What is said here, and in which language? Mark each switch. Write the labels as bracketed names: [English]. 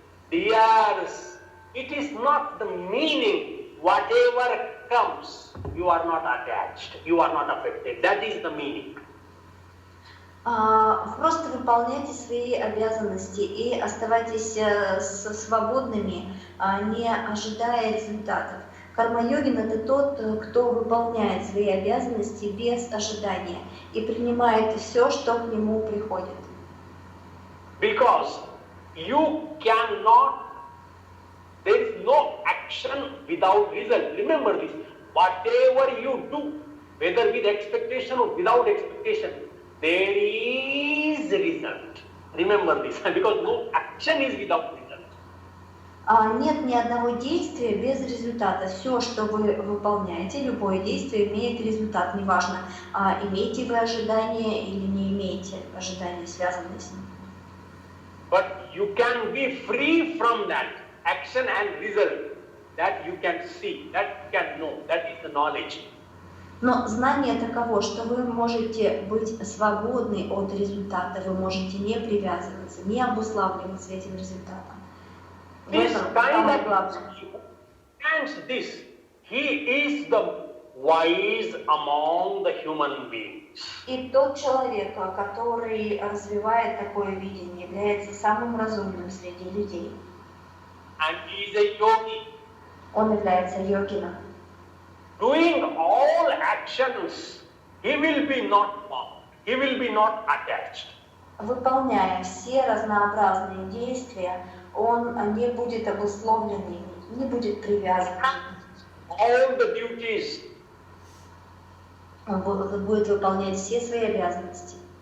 [English] Dears, it is not the meaning. Whatever comes, you are not attached, you are not affected. That is the meaning. [Russian] Просто выполняйте свои обязанности и оставайтесь свободными, не ожидая результатов. Карма-йогин — это тот, кто выполняет свои обязанности без ожидания и принимает все, что к нему приходит. [English] Because you cannot, there is no action without result. Remember this. Whatever you do, whether with expectation or without expectation, there is a result. Remember this, because no action is without result. [Russian] Нет ни одного действия без результата. Все, что вы выполняете, любое действие имеет результат. Неважно, имеете вы ожидания или не имеете ожидания, связанные с ним. [English] But you can be free from that action and result. That you can see, that you can know, that is the knowledge. [Russian] Но знание таково, что вы можете быть свободны от результата, вы можете не привязываться, не обуславливаться этим результатом. [English] This kind of understands this. He is the wise among the human beings. [Russian] И тот человек, который развивает такое видение, является самым разумным среди людей. [English] And he is a yogi. [Russian] Он является йогином. [English] Doing all actions, he will be not bound. He will be not attached. [Russian] Выполняя все разнообразные действия, он не будет обусловлен ими, не будет привязан. [English] All the duties. [Russian] Он будет выполнять все свои обязанности.